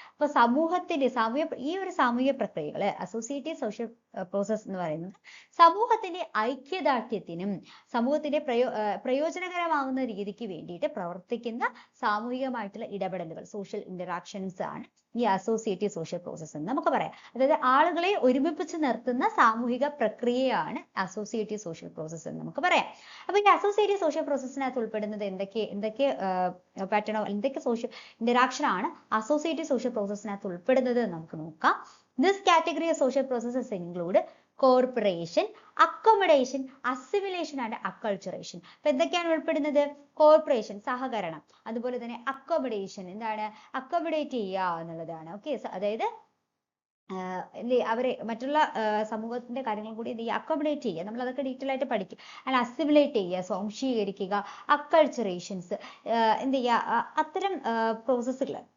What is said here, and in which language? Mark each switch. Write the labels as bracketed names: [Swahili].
[Malayalam] അപ്പൊ സമൂഹത്തിന്റെ ഈ ഒരു സാമൂഹിക പ്രക്രിയകൾ അസോസിയേറ്റീവ് സോഷ്യൽ പ്രോസസ് എന്ന് പറയുന്നത് സമൂഹത്തിന്റെ ഐക്യദാർഢ്യത്തിനും സമൂഹത്തിന്റെ പ്രയോജനകരമാകുന്ന രീതിക്ക് വേണ്ടിയിട്ട് പ്രവർത്തിക്കുന്ന സാമൂഹികമായിട്ടുള്ള ഇടപെടലുകൾ സോഷ്യൽ ഇന്ററാക്ഷൻസ് ആണ് ഈ അസോസിയേറ്റീവ് സോഷ്യൽ പ്രോസസ് എന്ന് നമുക്ക് പറയാം. അതായത് ആളുകളെ ഒരുമിപ്പിച്ച് നിർത്തുന്ന സാമൂഹിക പ്രക്രിയയാണ് അസോസിയേറ്റീവ് സോഷ്യൽ പ്രോസസ് എന്ന് നമുക്ക് പറയാം. അപ്പൊ ഈ അസോസിയേറ്റീവ് സോഷ്യൽ പ്രോസസ്സിനകത്ത് ഉൾപ്പെടുന്നത് എന്തൊക്കെ പാറ്റേണോ എന്തൊക്കെ സോഷ്യൽ ഇന്ററാക്ഷൻ ആണ് അസോസിയേറ്റീവ് സോഷ്യൽ പ്രോസസ്സിനകത്ത് ഉൾപ്പെടുന്നത് എന്ന് നമുക്ക് നോക്കാം. [English] This category of social processes include cooperation, accommodation, assimilation and acculturation. [Malayalam] അപ്പൊ എന്തൊക്കെയാണ് ഉൾപ്പെടുന്നത്? കോർപ്പറേഷൻ സഹകരണം, അതുപോലെ തന്നെ അക്കോമഡേഷൻ എന്താണ് അക്കോമഡേറ്റ് ചെയ്യുക എന്നുള്ളതാണ്. ഓക്കെ, അതായത് അവരെ മറ്റുള്ള സമൂഹത്തിന്റെ കാര്യങ്ങൾ കൂടി എന്ത് ചെയ്യുക അക്കോമഡേറ്റ് ചെയ്യുക. നമ്മൾ അതൊക്കെ ഡീറ്റെയിൽ ആയിട്ട് പഠിക്കും. ആൻഡ് അസിമിലേറ്റ് ചെയ്യുക, സ്വാംശീകരിക്കുക, അക്കൾച്ചറേഷൻസ് എന്ത് ചെയ്യുക അത്തരം പ്രോസസ്സുകൾ.